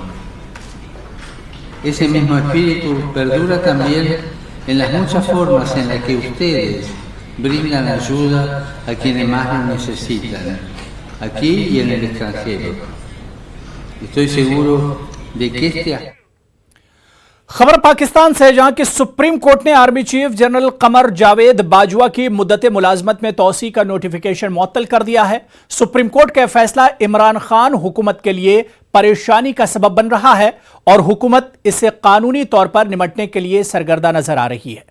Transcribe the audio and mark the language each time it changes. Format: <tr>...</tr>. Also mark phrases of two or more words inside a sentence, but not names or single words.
<es>Ese mismo espíritu perdura también en las muchas formas en las que ustedes brindan ayuda a quienes más lo necesitan, aquí y en el extranjero. Estoy seguro de que este</es> <ur>خبر پاکستان سے، جہاں کہ سپریم کورٹ نے آرمی چیف جنرل قمر جاوید باجوہ کی مدت ملازمت میں توسیع کا نوٹیفکیشن معطل کر دیا ہے. سپریم کورٹ کا فیصلہ عمران خان حکومت کے لیے پریشانی کا سبب بن رہا ہے اور حکومت اس سے قانونی طور پر نمٹنے کے لیے سرگرداں نظر آ رہی ہے.</ur>